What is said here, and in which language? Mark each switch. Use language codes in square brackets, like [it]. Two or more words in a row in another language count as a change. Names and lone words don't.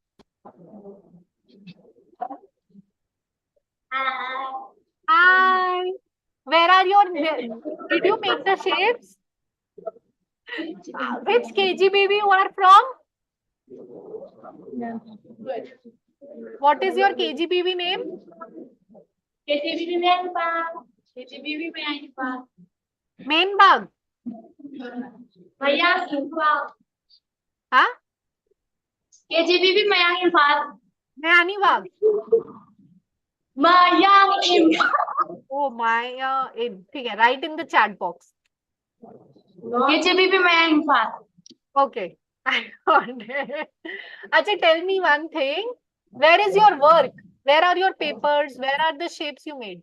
[en] Hi. Where are your... Did you make the shapes? Which KG baby you are from? What is your KG baby name? Mainbag. Huh? KGBB Mayang Infal. Mayanibag. Mayang Infal. Oh my, write in the chat box. KGBB Mayang Infal. Okay. I got it. Acha, tell me one thing. Where is your work? Where are your papers? Where are the shapes you made?